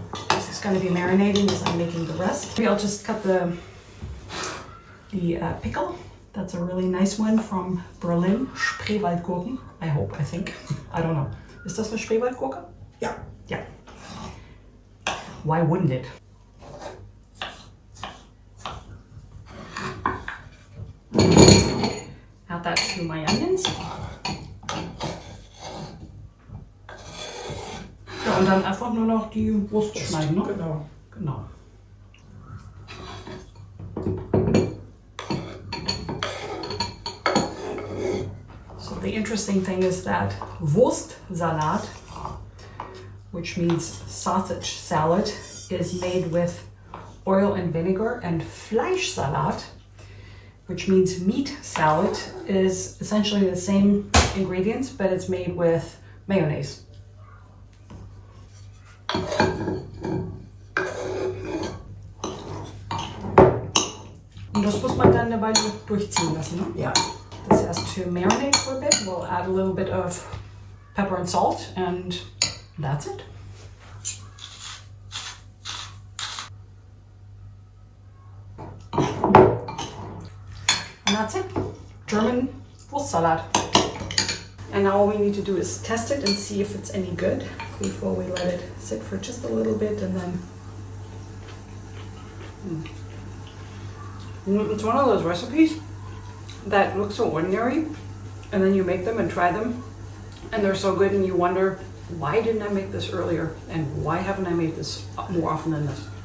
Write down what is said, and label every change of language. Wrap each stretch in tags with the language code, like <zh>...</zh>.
<en>This is going to be marinating as I'm making the rest. Maybe I'll just cut the pickle. That's a really nice one from Berlin. Spreewaldgurken. I think. I don't know.</en> <de>Ist das eine Spreewaldgurke? Ja.</de> <en>Yeah. Why wouldn't it? Add that to my onions.</en> <de>Ja, und dann einfach nur noch die Wurst schneiden, ne? Genau. Genau.</de> <en>So the interesting thing is that Wurstsalat, which means sausage salad, is made with oil and vinegar, and Fleischsalat, which means meat salad, is essentially the same ingredients, but it's made with mayonnaise.</en> <de>Und das muss man dann eine Weile durchziehen lassen, ne? Ja.</de> <en>This has to marinate for a bit. We'll add a little bit of pepper and salt, and that's it. And that's it. German Wurstsalat. And now all we need to do is test it and see if it's any good before we let it sit for just a little bit, and then it's one of those recipes that look so ordinary, and then you make them and try them and they're so good, and you wonder, why didn't I make this earlier, and why haven't I made this more often than this?</en>